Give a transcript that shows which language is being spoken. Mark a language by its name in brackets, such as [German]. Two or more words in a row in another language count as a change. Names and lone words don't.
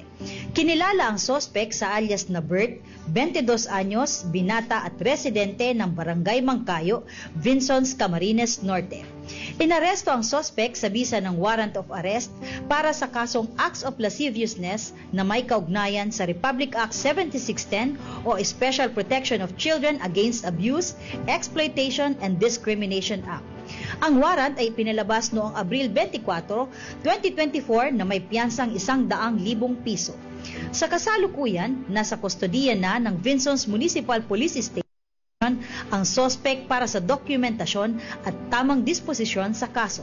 [Filipino] Kinilala ang sospek sa alias na Bert, 22 anyos, binata at residente ng Barangay Mangkayo, Vinsons, Camarines Norte. Inaresto ang sospek sa bisa ng [English] warrant of arrest [Filipino] para sa kasong [English] acts of lasciviousness [Filipino] na may kaugnayan sa Republic Act 7610 o Special Protection of Children Against Abuse, Exploitation and Discrimination Act. Ang warrant ay pinalabas noong Abril 24, 2024 na may piyansang 100,000 piso. Sa kasalukuyan, nasa kustodiya na ng Vinsons Municipal Police Station Station ang sospek para sa dokumentasyon at tamang disposisyon sa kaso.